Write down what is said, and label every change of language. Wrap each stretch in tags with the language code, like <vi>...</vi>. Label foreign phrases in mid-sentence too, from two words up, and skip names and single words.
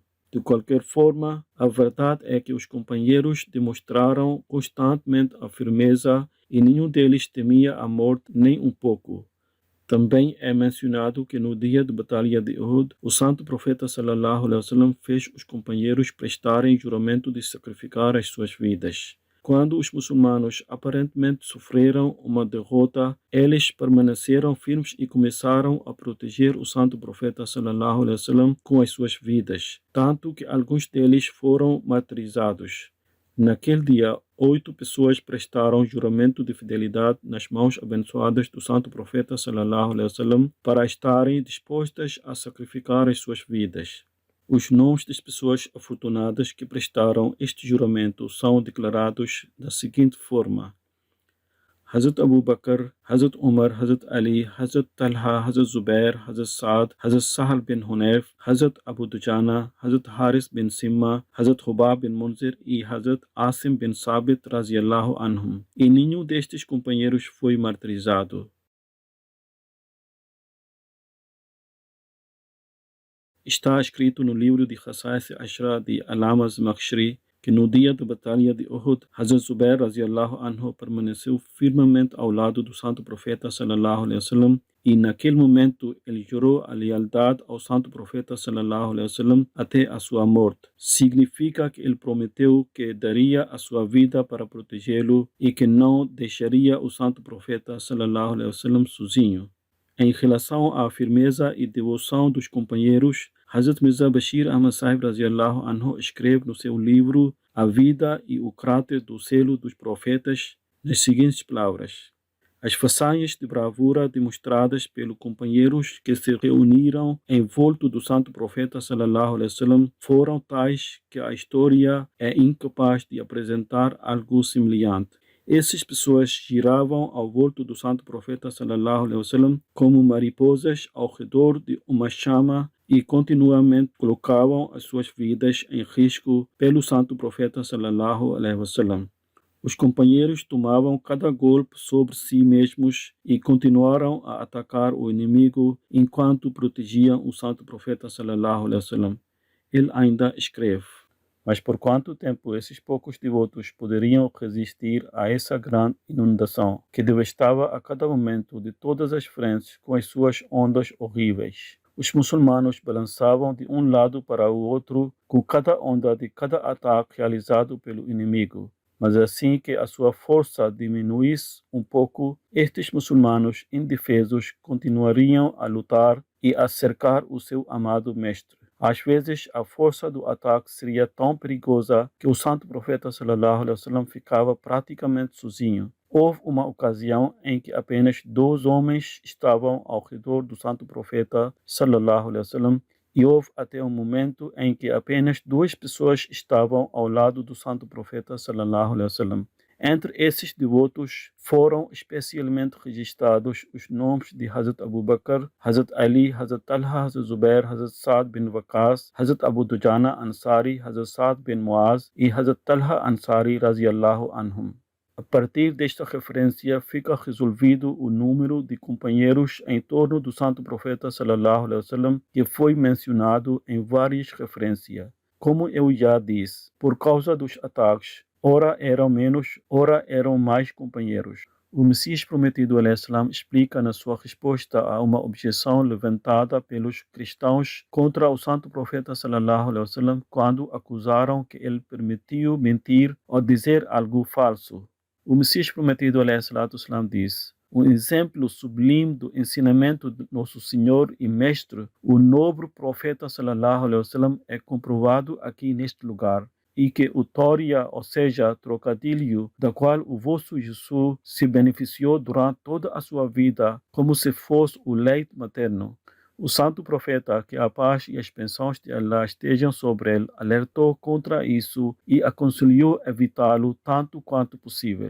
<pt>De qualquer forma, a verdade é que os companheiros demonstraram constantemente a firmeza e nenhum deles temia a morte nem um pouco. Também é mencionado que no dia da Batalha de Uhud, o santo profeta</pt> <ar>صلى الله عليه وسلم</ar> <pt>fez os companheiros prestarem juramento de sacrificar as suas vidas. Quando os muçulmanos aparentemente sofreram uma derrota, eles permaneceram firmes e começaram a proteger o santo profeta</pt> <ar>صلى الله عليه وسلم</ar> <pt>com as suas vidas, tanto que alguns deles foram martirizados. Naquele dia, 8 pessoas prestaram juramento de fidelidade nas mãos abençoadas do santo profeta</pt> <ar>صلى الله عليه وسلم</ar> <pt>para estarem dispostas a sacrificar as suas vidas. Os nomes das pessoas afortunadas que prestaram este juramento são declarados da seguinte forma: Hazrat Abu Bakr, Hazrat Umar, Hazrat Ali, Hazrat Talha, Hazrat Zubair, Hazrat Saad, Hazrat Sahal bin Hunayf, Hazrat Abu Dujana, Hazrat Haris bin Simma, Hazrat Hubab bin Munzir e Hazrat Asim bin Sabit</pt> <ar>رضي الله عنهم.</ar> <pt>E nenhum destes companheiros foi martirizado. Está escrito no livro de Khasais Ashra de Alama Zamakhshri que no dia da Batalha de Uhud, Hazrat Zubair</pt> <ar>رضي الله عنه</ar> <pt>permaneceu firmemente ao lado do santo profeta</pt> <ar>صلى الله عليه وسلم</ar> <pt>e naquele momento ele jurou a lealdade ao santo profeta</pt> <ar>صلى الله عليه وسلم</ar> <pt>até a sua morte. Significa que ele prometeu que daria a sua vida para protegê-lo e que não deixaria o santo profeta</pt> <ar>صلى الله عليه وسلم</ar> <pt>sozinho. Em relação à firmeza e devoção dos companheiros, Hazrat Mirza Bashir Ahmad Sahib</pt> <ar>رضي الله عنه</ar> <pt>escreve no seu livro A Vida e o Caráter do Selo dos Profetas nas seguintes palavras: As façanhas de bravura demonstradas pelos companheiros que se reuniram em volta do santo profeta</pt> <ar>صلى الله عليه وسلم</ar> <pt>foram tais que a história é incapaz de apresentar algo semelhante. Essas pessoas giravam ao volta do santo profeta</pt> <ar>صلى الله عليه وسلم</ar> <pt>como mariposas ao redor de uma chama e continuamente colocavam as suas vidas em risco pelo santo profeta</pt> <ar>صلى الله عليه وسلم.</ar> <pt>Os companheiros tomavam cada golpe sobre si mesmos e continuaram a atacar o inimigo enquanto protegiam o santo profeta</pt> <ar>صلى الله عليه وسلم.</ar> <pt>Ele ainda escreve: Mas por quanto tempo esses poucos devotos poderiam resistir a essa grande inundação que devastava a cada momento de todas as frentes com as suas ondas horríveis? Os muçulmanos balançavam de um lado para o outro com cada onda de cada ataque realizado pelo inimigo. Mas assim que a sua força diminuísse um pouco, estes muçulmanos indefesos continuariam a lutar e a cercar o seu amado mestre. Às vezes, a força do ataque seria tão perigosa que o santo profeta</pt> <ar>صلى الله عليه وسلم</ar> <pt>ficava praticamente sozinho. Houve uma ocasião em que apenas 2 homens estavam ao redor do santo profeta</pt> <ar>صلى الله عليه وسلم</ar> <pt>e houve até um momento em que apenas 2 pessoas estavam ao lado do santo profeta</pt> <ar>صلى الله عليه وسلم.</ar> <pt>Entre esses devotos foram especialmente registrados os nomes de Hazrat Abu Bakr, Hazrat Ali, Hazrat Talha, Hazrat Zubair, Hazrat Saad bin Waqas, Hazrat Abu Dujana Ansari, Hazrat Saad bin Muaz e Hazrat Talha Ansari</pt> <ar>رضي الله عنهم.</ar> <pt>A partir desta referência fica resolvido o número de companheiros em torno do santo profeta</pt> <ar>صلى الله عليه وسلم</ar> <pt>que foi mencionado em várias referências. Como eu já disse, por causa dos ataques, ora eram menos, ora eram mais companheiros. O Messias Prometido al-Islam explica na sua resposta a uma objeção levantada pelos cristãos contra o santo profeta</pt> <ar>صلى الله عليه وسلم</ar> <pt>quando acusaram que ele permitiu mentir ou dizer algo falso. O Messias Prometido al-Islam diz: um exemplo sublime do ensinamento de nosso Senhor e Mestre, o nobre profeta</pt> <ar>صلى الله عليه وسلم,</ar> <pt>é comprovado aqui neste lugar. E que o Tória, ou seja, trocadilho, da qual o vosso Jesus se beneficiou durante toda a sua vida, como se fosse o leite materno. O santo profeta, que a paz e as bênçãos de Allah estejam sobre ele, alertou contra isso e aconselhou evitá-lo tanto quanto possível.</pt>